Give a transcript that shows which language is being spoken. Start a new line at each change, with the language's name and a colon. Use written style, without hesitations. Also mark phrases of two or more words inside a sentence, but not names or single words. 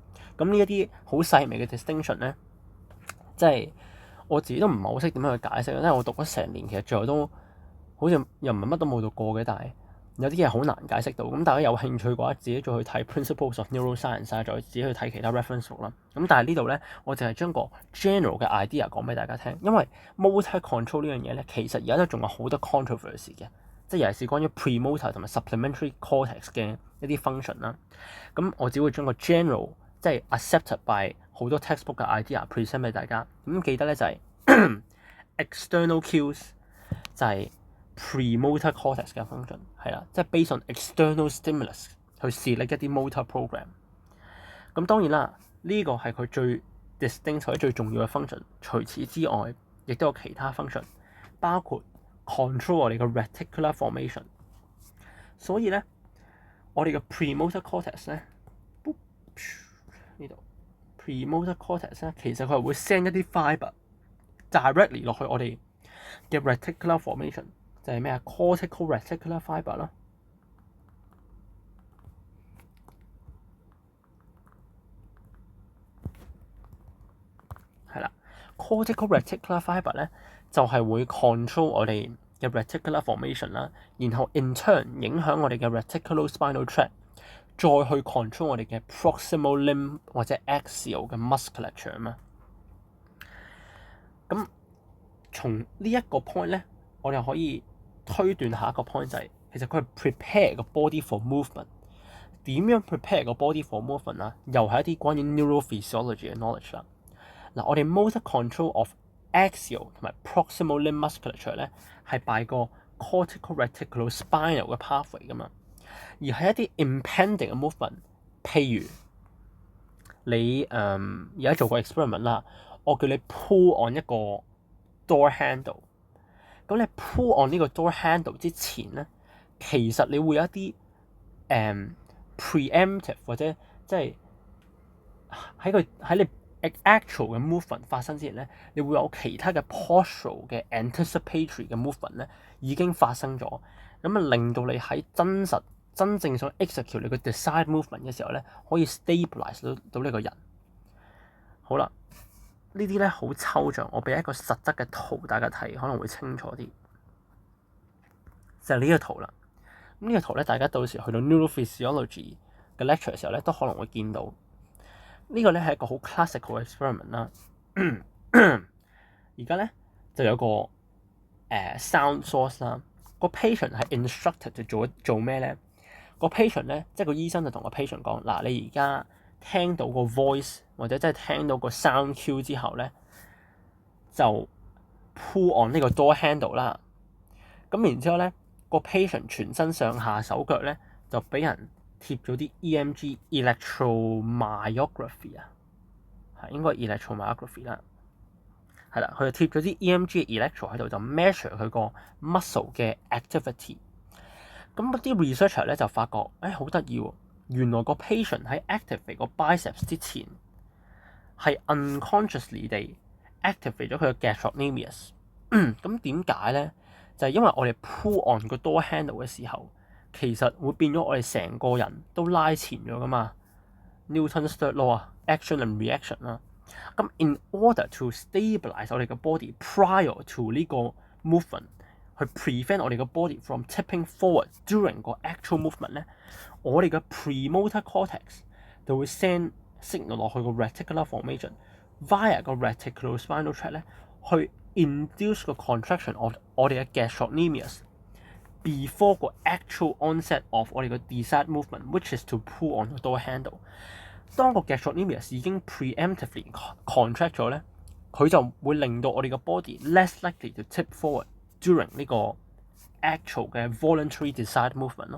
Cantonese: 咁呢一啲好細微嘅 distinction 咧，即係我自己都唔係好識點樣去解釋，因為我讀咗成年，其實最後都好似又唔係乜都冇讀過嘅，但係有啲嘢好難解釋到。咁大家有興趣嘅話，自己再去睇 Principles of Neuroscience，再自己去睇其他
English: reference book
Cantonese: 啦。咁但係呢度咧，我淨係將個 general 嘅 idea 講俾大家聽，因為
English: motor control
Cantonese: 呢樣嘢咧，其實而家都仲有好多 controversy 嘅，即係尤其是關於 premotor 同埋
English: supplementary cortex
Cantonese: 嘅一啲 function 啦。咁我只會將個 general 即係
English: accepted by
Cantonese: 好多 textbook 嘅
English: idea present
Cantonese: 俾大家。咁記得咧就係、是、
English: external cues
Cantonese: 就係
English: premotor cortex
Cantonese: 嘅 function 係啦，即係
English: based on external stimulus
Cantonese: 去 select 一啲
English: motor program。
Cantonese: 咁當然啦，呢個係佢最 distinct 或者最重要嘅 function。除此之外，亦都有其他 function， 包括 control 我哋嘅
English: reticular formation。
Cantonese: 所以咧，我哋嘅
English: premotor cortex
Cantonese: 咧，呢度
English: premotor cortex
Cantonese: 咧，其實佢係會 send 一啲
English: fibre directly
Cantonese: 落去我哋嘅
English: reticular formation。
Cantonese: 就係咩啊 ？
English: cortical reticular fibre
Cantonese: 啦，係啦。
English: cortical reticular fibre
Cantonese: 咧就係會 control 我哋嘅
English: reticular formation
Cantonese: 啦，然後
English: in turn
Cantonese: 影響我哋嘅
English: reticulospinal tract，
Cantonese: 再去 control 我哋嘅
English: proximal limb
Cantonese: 或者 axial 嘅 musculature 啊嘛。咁從呢一個 point 咧，我哋可以推斷下一個 point 就係、其實佢係 prepare 個
English: body for movement。
Cantonese: 點樣 prepare 個
English: body for movement
Cantonese: 啊？又係一啲關於 neurophysiology 嘅 knowledge 啦。嗱，我哋
English: motor control of axial
Cantonese: 同埋
English: proximal limb musculature
Cantonese: 咧係 by 個
English: cortical reticulospinal
Cantonese: 嘅 pathway 噶嘛。而係一啲 impending 嘅 movement， 譬如你而家做個 experiment 啦，我叫你
English: pull on
Cantonese: 一個
English: door handle。
Cantonese: 咁你
English: pull on
Cantonese: 呢個
English: door handle
Cantonese: 之前咧，其實你會有一啲preemptive 或者即係喺你 actual 嘅 movement 發生之前咧，你會有其他嘅 postural 嘅 anticipatory 嘅 movement 咧已經發生咗，咁啊令到你喺真正想 execute 你個
English: desired movement
Cantonese: 嘅時候咧，可以 stabilize 到呢個人。好啦， 呢啲咧好抽象，我俾一個實質嘅圖大家睇，可能會清楚啲。就係呢個圖啦。咁呢個圖咧，大家到時去到 neurophysiology 嘅 lecture 嘅時候咧，都可能會見到。呢個咧係一個好
English: classical experiment
Cantonese: 啦。而家咧就有個
English: sound source
Cantonese: 啦。個 patient 係 instructed 就做咩咧？個 patient 咧，即係個醫生就同個 patient 講：嗱，你而家聽到個 voice 或者即係聽到個
English: sound cue
Cantonese: 之後咧，就
English: pull on
Cantonese: 呢個
English: door handle
Cantonese: 啦。咁然之後咧，個 patient 全身上下手腳咧就俾人貼咗啲
English: EMG electromyography
Cantonese: 啊，係應該 electromyography 啦。係啦，佢就貼咗啲
English: EMG electro
Cantonese: 喺度，就 measure 佢個 muscle 嘅 activity。咁啲 researcher 咧就發覺，好得意喎！原來個 patient 喺 activate 個 biceps 之前，係 unconsciously 地 activate 咗佢嘅 gastrocnemius。咁點解咧？就係因為我哋
English: pull on
Cantonese: 個
English: door handle
Cantonese: 嘅時候，其實會變咗我哋成個人都拉前咗噶嘛。
English: Newton's third law
Cantonese: 啊 ，
English: action and reaction
Cantonese: 啦。咁
English: in order to stabilize
Cantonese: 我哋嘅
English: body prior to
Cantonese: 呢個 movement， 去 prevent 我哋嘅
English: body from tipping forward during
Cantonese: 個
English: actual movement
Cantonese: 咧，我哋嘅
English: premotor cortex
Cantonese: 就會
English: send signal
Cantonese: 落去個
English: reticular formation via
Cantonese: 個
English: reticulospinal tract
Cantonese: 咧，去 induce 個
English: contraction of
Cantonese: 我哋嘅
English: gastrocnemius before
Cantonese: 個
English: actual onset of
Cantonese: 我哋嘅
English: desired movement，which is to pull on
Cantonese: 個
English: door handle。
Cantonese: 當個 gastrocnemius 已經
English: preemptively contract
Cantonese: 咗咧，佢就會令到我哋嘅
English: body less likely to tip forward during
Cantonese: 呢個 actual 嘅
English: voluntary desired movement
Cantonese: 咯。